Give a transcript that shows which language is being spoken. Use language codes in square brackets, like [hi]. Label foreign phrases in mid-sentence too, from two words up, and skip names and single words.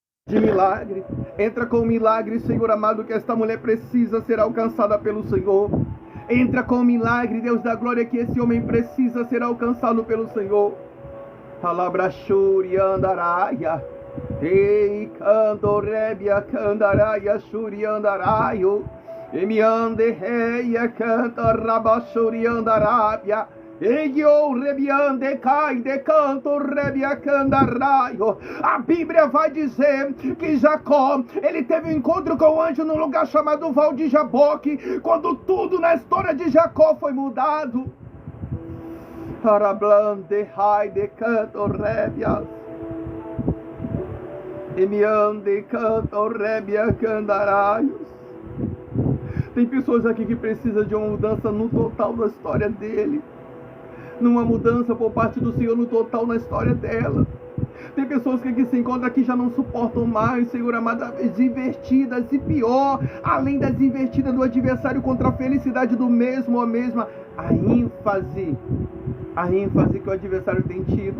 [pt] de milagre. Entra com o milagre, Senhor amado, que esta mulher precisa ser alcançada pelo Senhor. Entra com o milagre, Deus da glória, que esse homem precisa ser alcançado pelo Senhor. Alabrachuri andaraia. Ei, candorebia, candaraia, churi andaraio. Emiande reia, canta rabachuri andarabia. Eio rebiande cai de canto rebia candaraio. A Bíblia vai dizer que Jacó, ele teve um encontro com o anjo num lugar chamado Val de Jaboque, quando tudo na história de Jacó foi mudado. Arablande rai de canto rebia. Emiande canto rebia candaraios. Tem pessoas aqui que precisam de uma mudança no total da história dele. Numa mudança por parte do Senhor no total na história dela. Tem pessoas que aqui se encontram aqui já não suportam mais, Senhor amado, as invertidas e pior, além das invertidas do adversário contra a felicidade do mesmo ou a mesma, a ênfase que o adversário tem tido.